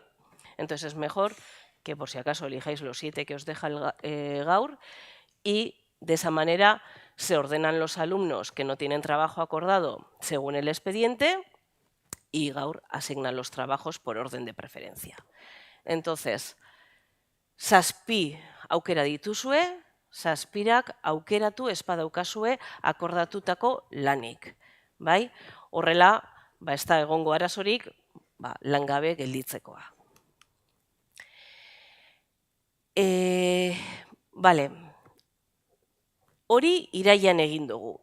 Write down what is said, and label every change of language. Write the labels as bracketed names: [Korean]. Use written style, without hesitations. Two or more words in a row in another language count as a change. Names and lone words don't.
[Spanish] Entonces es mejor que por si acaso elijáis los 7 que os deja el Gaur, y de esa manera se ordenan los alumnos que no tienen trabajo acordado según el expediente y Gaur asigna los trabajos por orden de preferencia. [Basque] Entonces, 7 aukera dituzue, zazpirak aukeratu espadaukazue akordatutako lanik. Bai? Horrela, ez da egongo arazorik langabe gelditzekoa. Hori iraian egin dugu.